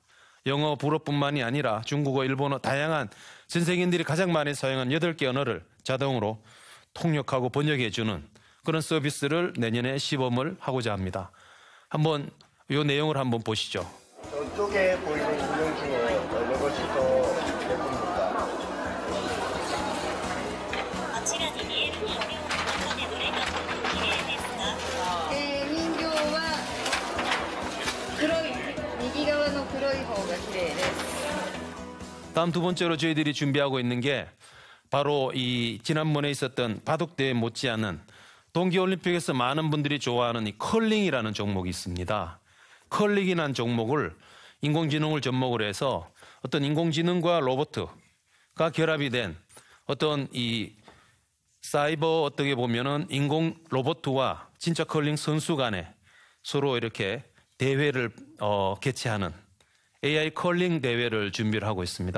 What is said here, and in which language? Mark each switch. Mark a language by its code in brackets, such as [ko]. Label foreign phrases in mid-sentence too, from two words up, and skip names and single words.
[ko] 영어, 불어뿐만이 아니라 중국어, 일본어 다양한 전 세계인들이 가장 많이 사용하는 8개 언어를 자동으로 통역하고 번역해주는 그런 서비스를 내년에 시범을 하고자 합니다. 한번 이 내용을 한번 보시죠. 저쪽에 보이는 구명 중에 어느 것이 더 예쁩니까? [ja] あちらに見える人形の中でどれがとっても綺麗ですか？人形は黒い右側の黒い方が綺麗です。 [ko] 다음 두 번째로 저희들이 준비하고 있는 게 바로 이 지난번에 있었던 바둑대회 못지않은 동계올림픽에서 많은 분들이 좋아하는 이 컬링이라는 종목이 있습니다. 컬링이라는 종목을 인공지능을 접목을 해서 어떤 인공지능과 로봇가 결합이 된 어떤 이 사이버 어떻게 보면은 인공 로봇과 진짜 컬링 선수 간에 서로 이렇게 대회를 개최하는 AI 컬링 대회를 준비를 하고 있습니다.